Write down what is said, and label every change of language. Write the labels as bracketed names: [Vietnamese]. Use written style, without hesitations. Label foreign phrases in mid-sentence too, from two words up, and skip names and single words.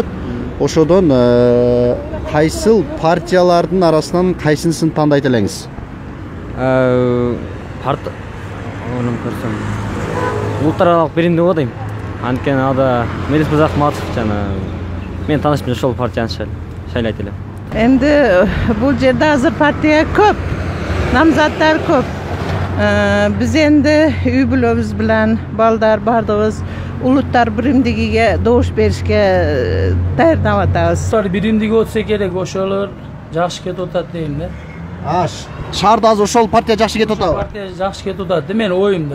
[Kyrgyz] Ошодон кайсыл партиялардын арасынан кайсынысын тандайт элеңиз? Улуттаралык биримдик го дейм. Анткени ада Мелис Мырзахматов жана мен таанышым ошол партияны шайлайт элем. [Uzbek] Endi bu [Kyrgyz] жерде азыр партия көп, намзаттар көп. [Uzbek] Biz endi [Kyrgyz] үй бүлөбүз bilen балдар бардыгыбыз улуттар биримдигиге добуш беришке даярданып атабыз. Улуттар биримдиги болсо керек, ошолор жакшы кетип атат дейм да. Шаарда азыр ошол партия жакшы кетип атабы? Партия жакшы кетип атат, мен оюмда.